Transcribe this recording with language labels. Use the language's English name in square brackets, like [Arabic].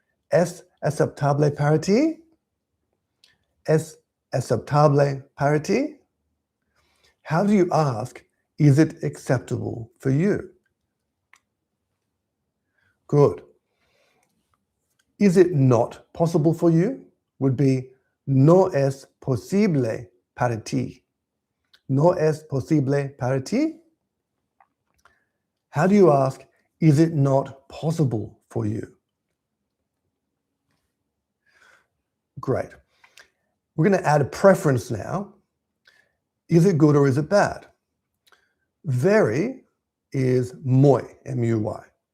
[Spanish] Es aceptable para ti? Es aceptable para ti? [English] How do you ask, is it acceptable for you? Good. Is it not possible for you? Would be [Spanish] no es posible para ti. No es posible para ti? [English] How do you ask, is it not possible for you? Great. We're going to add a preference now Is it good or is it bad? Very is muy, M-U-Y.